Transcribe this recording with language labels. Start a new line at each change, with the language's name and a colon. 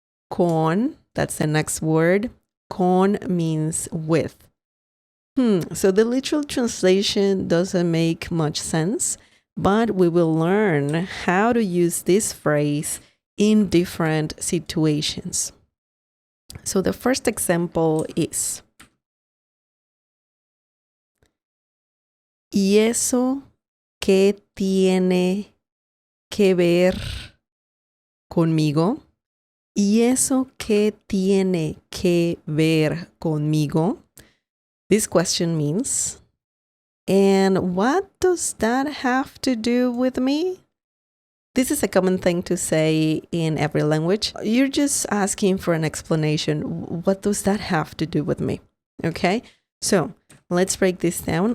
English: Con, that's the next word. Con means with. So the literal translation doesn't make much sense, but we will learn how to use this phrase in different situations. So the first example is,
Spanish: ¿y eso qué tiene que ver conmigo? ¿Y eso qué tiene que ver conmigo?
English: This question means, and what does that have to do with me? This is a common thing to say in every language. You're just asking for an explanation. What does that have to do with me? Okay, so let's break this down.